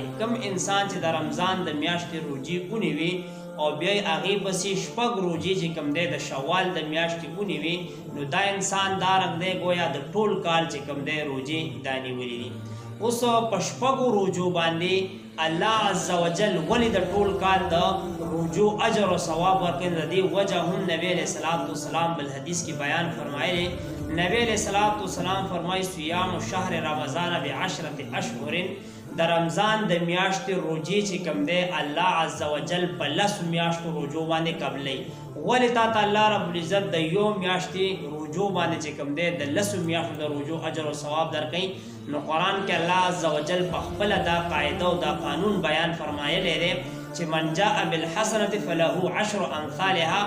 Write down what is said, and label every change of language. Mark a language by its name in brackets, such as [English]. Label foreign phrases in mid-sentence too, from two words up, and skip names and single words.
[Pashto] کم انسان چې د رمضان د میاشتې روجې ونیوي او بیا یې هغې پسې شپږ روجې چې کوم دی د شوال د میاشتې ونیوي، نو دا انسان دا رنګ دی گویا د ټول کال چې کوم دی روجې دا نیولي دي. اوس په شپږو روجو باندې الله عزوجل ولې د ټول کال د روجو اجر او ثواب ورکوي؟ د دې وجه هم نبی [Arabic] علیه الصلاة والسلام [Pashto] بل حدیث کې بیان فرمایلی. نبی [Arabic] علیہ الصلوۃ والسلام [Pashto] فرمایي: [Arabic] صیام شهر رمضان ب10 اشهر. [Pashto] د رمضان د میاشتې روجې چې کوم دی الله عزوجل په 10 میاشتو روجو باندې قبلوي. ولې تا ته [Arabic] الله رب العزت [Pashto] د یو میاشتې روجو باندې چې کوم دی د 10 میاشتو د روجو اجر او ثواب درکوي؟ نو قرآن کې الله عزوجل په خپله دا قاعده او دا قانون بیان فرمایلی دی چې [Arabic] من جاء بالحسنة فله 10 امثالها.